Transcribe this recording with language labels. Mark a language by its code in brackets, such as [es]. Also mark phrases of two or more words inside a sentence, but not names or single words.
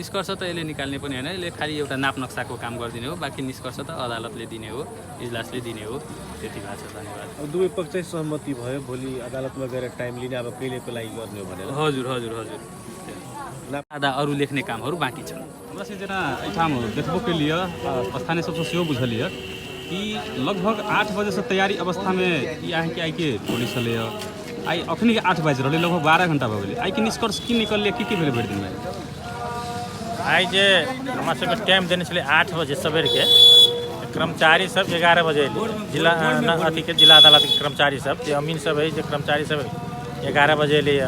[ne] निष्कर्ष त यसले निकाल्ने पनि होइन, यसले खालि एउटा नाप नक्साको काम गरिदिने हो। बाँकी निष्कर्ष त अदालतले दिने हो, इजलासले दिने हो। त्यति भएको छ। धन्यवाद। दुवै पक्ष सहमति भयो, भोलि अदालतमा गएर टाइम लिने अब कहिलेको लागि गर्ने हो भनेर। हजुर हजुर हजुर। आधा अरू लेख्ने कामहरू बाँकी छन्। [mai] हमरा से जेना एहिठाम देखबो के लिए स्थानीय सबसे सेहो बुझल यऽ कि लगभग 8 बजे से तैयारी अवस्था में ई अहाँके आइ के पुलिस छलै। आई अखनी के 8 बज रहलै, लगभग 12 घंटा भऽ गेलै। आई के निष्कर्ष की निकललै, की भेलै भरि दिन में? आई जे हमरा सबके टाइम देने छलै 8 बजे सवेर के, कर्मचारी सब 11 बजे जिला अथी के जिला अदालत के कर्मचारी सब जे अमीन सब है, जे कर्मचारी सब 11 बजे एलैए।